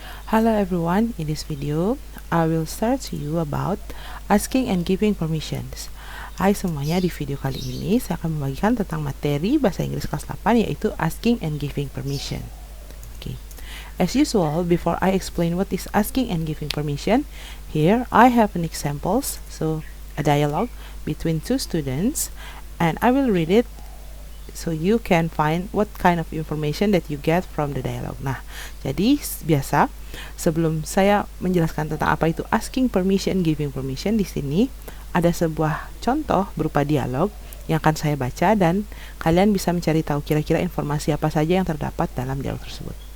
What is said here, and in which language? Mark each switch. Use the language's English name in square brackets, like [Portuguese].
[English] Hello everyone, in this video, I will start to you about asking and giving permissions. [Indonesian] Hai semuanya, di video kali ini saya akan membagikan tentang materi Bahasa Inggris kelas 8 yaitu asking and giving permission. [English] Okay. As usual, before I explain what is asking and giving permission, here I have an examples, so a dialogue between two students, and I will read it so you can find what kind of information that you get from the dialogue. [Indonesian] Nah, jadi biasa sebelum saya menjelaskan tentang apa itu asking permission, giving permission, di sini ada sebuah contoh berupa dialog yang akan saya baca dan kalian bisa mencari tahu kira-kira informasi apa saja yang terdapat dalam dialog tersebut.